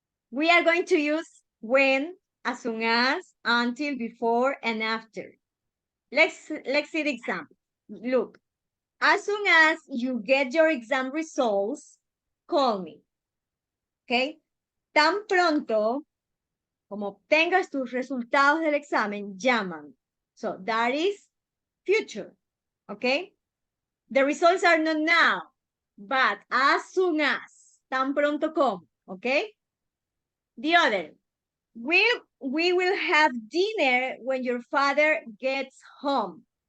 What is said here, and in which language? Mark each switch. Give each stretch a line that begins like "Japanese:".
English: We are going to use when, as soon as, until, before, and after. Let's see the example. Look, as soon as you get your exam results, call me. Okay?
Spanish: Tan pronto como obtengas tus resultados del examen, llámame.
English: So that is future, okay? The results are not now, but as soon as,
Spanish: tan pronto como,
English: okay? The other, we will have dinner when your father gets home.